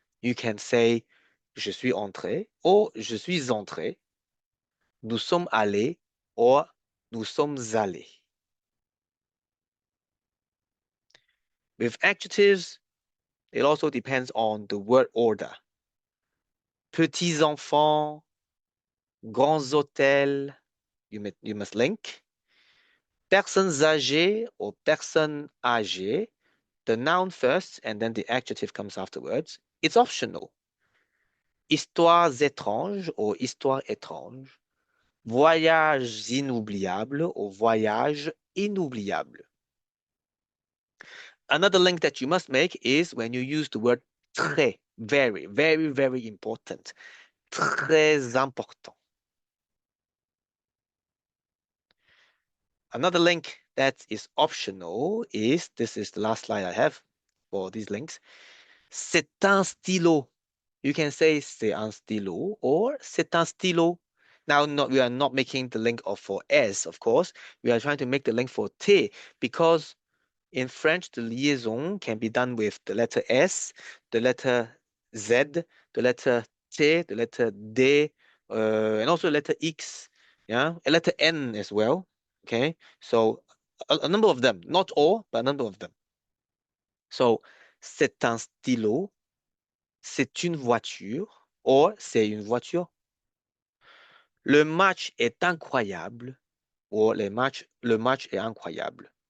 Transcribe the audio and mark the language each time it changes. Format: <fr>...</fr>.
<fr>You can say je suis entré or je suis entré. Nous sommes allés or nous sommes allés.</fr> <en>With adjectives, it also depends on the word order.</en> <fr>Petits enfants, grands hôtels, you must link.</fr> <en>Personnes âgées or personnes âgées, the noun first and then the adjective comes afterwards. It's optional.</en> <fr>Histoires étranges or histoire étrange. Voyages inoubliables or voyage inoubliable.</fr> <en>Another link that you must make is when you use the word très, very, very, very important.</en> <fr>Très important.</fr> <en>Another link that is optional is, this is the last slide I have for these links.</en> <fr>C'est un stylo. You can say c'est un stylo or c'est un stylo.</fr> <en>Now, we are not making the link for S, of course. We are trying to make the link for T because in French, the liaison can be done with the letter S, the letter Z, the letter T, the letter D, and also the letter X, yeah, a letter N as well, okay? So a number of them, not all, but a number of them.</en> <fr>So, c'est un stylo, c'est une voiture, or c'est une voiture. Le match est incroyable, or le match est incroyable.</fr>